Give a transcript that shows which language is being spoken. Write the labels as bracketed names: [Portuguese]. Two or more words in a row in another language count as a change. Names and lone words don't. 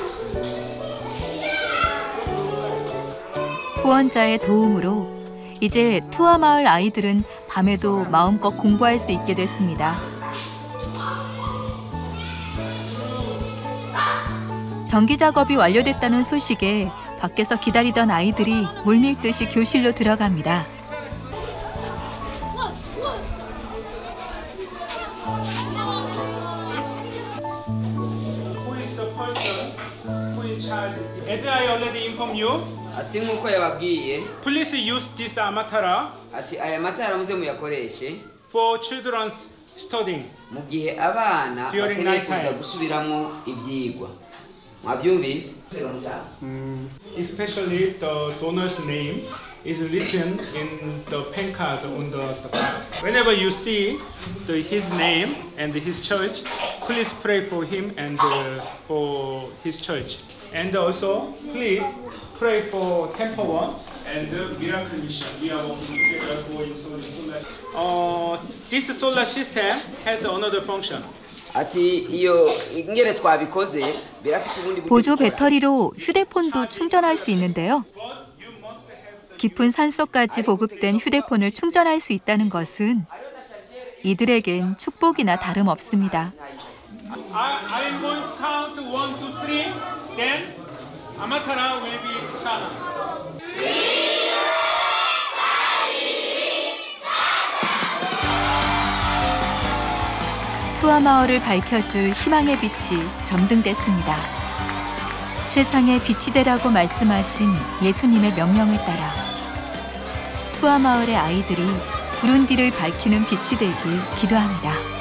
[Korean] 후원자의 도움으로 이제 투하마을 아이들은 밤에도 마음껏 공부할 수 있게 됐습니다. 전기 작업이 완료됐다는 소식에 밖에서 기다리던 아이들이 물밀듯이 교실로 들어갑니다. [English] Who is the person who is in charge? As I already informed you, [Rundi] ati nk'uko yababwiye [English] please use this amatara [Rundi] ati aya matara muze muyakoreshe [English] for children's studying. [Rundi] mu gihe abana [English] During [Rundi] bakeneye [English] night time. [Rundi] kuza gusubiramo ibyigwa. Mwabyumvise? [English] Especially the donor's name is written in the pen card on the box. Whenever you see his name and his church, please pray for him and for his church. And also, please pray for Temple One and the Miracle Mission. We are working together for installing solar. This solar system has another function. [Rundi] ati iyo ingene twabikoze birafise ubundi buryo [Korean] 보조 [Rundi] bukora. [Korean] 배터리로 휴대폰도 충전할 수 있는데요. 깊은 산속까지 보급된 휴대폰을 충전할 수 있다는 것은 이들에겐 축복이나 다름없습니다. [English] I'm going to count 1, 2, 3. Then Amatara will be shot. [Korean] 투아 마을을 밝혀줄 희망의 빛이 점등됐습니다. 세상에 빛이 되라고 말씀하신 예수님의 명령을 따라 투아 마을의 아이들이 부룬디를 밝히는 빛이 되길 기도합니다.